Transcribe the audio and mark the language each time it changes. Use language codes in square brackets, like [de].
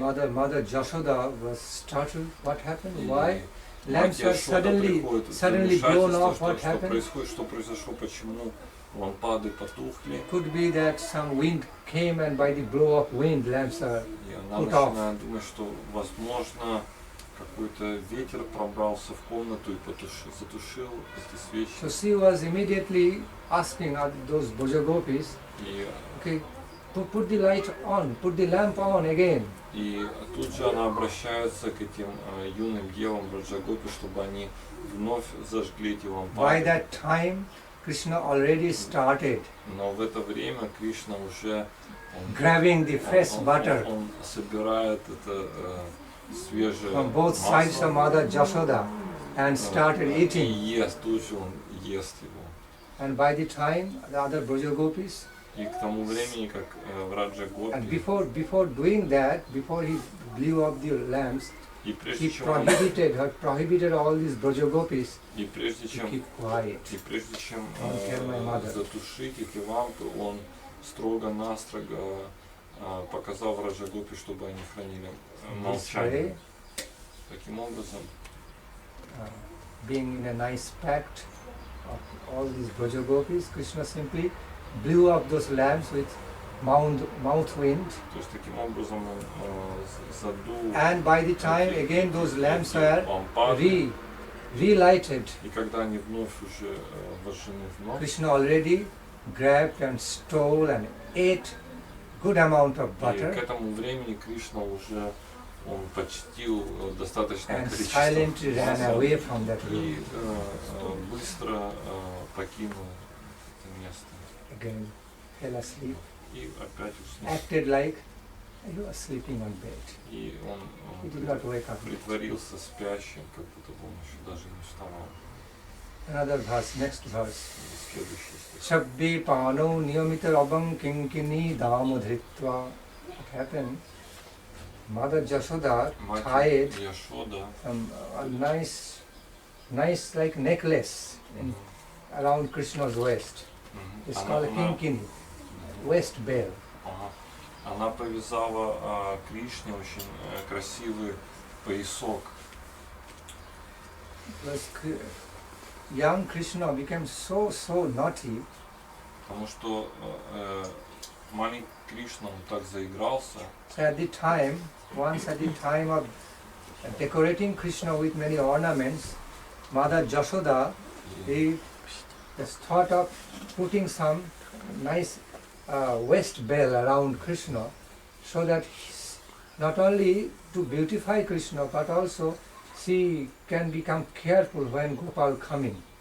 [en] Mother Jashoda was startled. What happened? [ru] И [en] Why? [ru] мать [en] Lamps were [ru] Ешода приходит в [en] suddenly blown [ru] замешательство, [en] off. What [ru] что [en] happened? [ru] происходит, что произошло, почему лампады потухли. [en] Could be that some wind came and by the blow of wind lamps are [ru] И она [en] put off. [ru] начинает думать, что возможно какой-то ветер пробрался в комнату и затушил эти свечи. [en] So she was immediately asking those Brajagopis, [ru] И [en] okay, put the light on, put the lamp on again. [ru] И тут же она обращается к этим юным девам Браджагопи, чтобы они вновь зажгли эти [en] By [ru] лампады. [en] that time, Krishna already started [ru] Но в это время Кришна уже [en] grabbing the fresh butter [ru] он собирает это свежее [en] from both sides of [ru] масло [en] Mother Jashoda and started [ru] и [en] eating. [ru] ест, тут же он ест его. [en] And by the time, the other Brajagopis, [ru] И к тому времени, как Враджа [en] and [ru] Гопи, [en] before doing that, before he blew up the lamps, [ru] и [en] he [ru] прежде чем он [en] prohibited all these Brajagopis [ru] И прежде чем, keep quiet. и прежде чем Don't tell my mother. затушить эти лампы, он строго-настрого показал Раджа Гопи, чтобы они хранили [en] This [ru] молчание. [en] way, [ru] Таким образом, [en] being in a nice pact of all these Braja Gopis, Krishna simply blew up those lamps with mouth wind, [ru] то есть таким образом он задул [en] and by the time again those lamps were [ru] лампады, [en] relighted, [ru] и когда они вновь уже вожжены вновь, [en] Krishna already grabbed and stole and ate good amount of [ru] и к [en] butter [ru] этому времени Кришна уже он почтил достаточное [en] and [ru] количество [en] silently ran [ru] масла [en] away from that [ru] и [en] room. [ru] быстро покинул это место [en] Again fell asleep, [ru] и опять уснул. [en] acted like he was sleeping on bed. [ru] И он [en] He did not wake up. [ru] притворился спящим, как будто бы он еще даже не вставал. [en] Another verse, next verse. [ru] Следующий стих. [sa] Shabbe pano niyamita rabam kinkini damodhritva. [en] What happened? Mother Jashoda [ru] Мать [en] tied [ru] Яшода [en] a nice like necklace around Krishna's waist. It's called kinkini, waist belt. [ru] Она повязала Кришне очень красивый поясок. [en] Because young Krishna became so naughty. [ru] Потому что маленький Кришна он так заигрался. [en] So at the time, once at the time of decorating Krishna with many ornaments, Mother Jashoda, he just thought of putting some nice waist belt around Krishna, so that not only to beautify Krishna, but also she can become careful when Gopal coming.